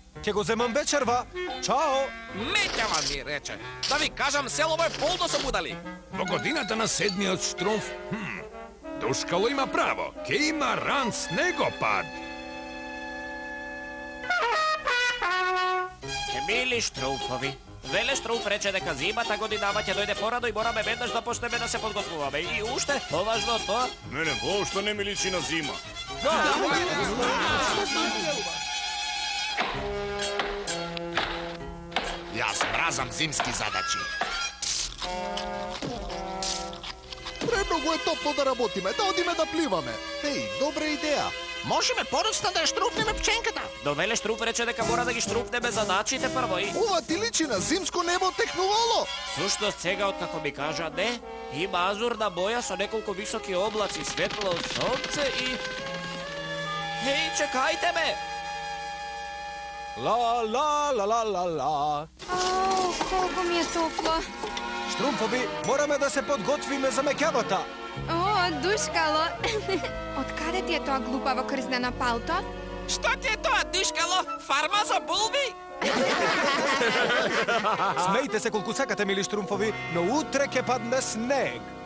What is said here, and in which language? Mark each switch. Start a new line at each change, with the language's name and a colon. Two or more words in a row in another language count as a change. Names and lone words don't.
Macedonian: Ќе го земам вечерва. Чао! Меќава ми рече. Да ви кажам, селово е полно со будали. Во годината на седмиот Štrumf, Душкало има право. Ке има ран снегопад. Ке били Štrumfovi. Veleštrum reče дека зимата годинава ќе дојде порадо и мораме веднаш да почнеме да се подготвуваме. И уште, поважно тоа... Мене воопшто не ми личи на зима. Јас мразам зимски задачи. Премногу е топло да работиме, да одиме да пливаме. Еј, добра идеја. Можеме подоцна да ја штрупнеме пченката. Но Вeleštrum рече дека мора да ги штрупнеме задачите прво и... Ова ти личи на зимско небо технувало. Сушност сега, откако ми кажа не, има азурна боја со неколку високи облаци, светло сонце и... Еј, чекајте ме! Ла, ла, ла, ла, ла, ла. Ау, колко ми е топло. Štrumfovi, morаме да се подготвиме за меќавата. О, Душкало. Од каде ти е тоа глупаво крзнено палто? Што ти е тоа, Душкало? Фарма за булби? Смејте се колку сакате, мили Štrumfovi, но утре ќе падне снег.